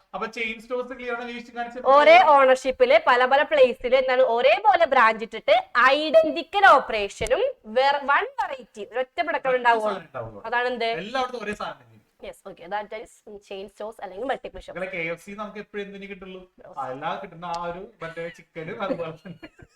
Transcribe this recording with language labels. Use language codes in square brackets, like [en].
[ml] അപ്പൊ chain stores clear ആണ് കാണിച്ചത്. ഒരേ ഓണർഷിപ്പില് പല പല പ്ലേസിൽ എന്താണ് ഒരേപോലെ ബ്രാഞ്ച് ഇട്ടിട്ട് ഐഡന്റിക്കൽ ഓപ്പറേഷനും വൺ വെറൈറ്റി ഒറ്റ പ്രൊഡക്റ്റ് ഉണ്ടാവുള്ളൂ. അതാണ് എന്ത്, എല്ലായിടത്തും ഒരേ സാധനം. [en] Yes, okay. That is chain stores [ml] അല്ലെങ്കിൽ മൾട്ടിപ്പിൾ ഷോപ്പ്. KFC നമുക്ക് എപ്പോഴും എന്തിനു കിട്ടുള്ളൂ, എല്ലാം കിട്ടുന്ന ആ ഒരു മറ്റേ ചിക്കനും അതുപോലെ തന്നെ.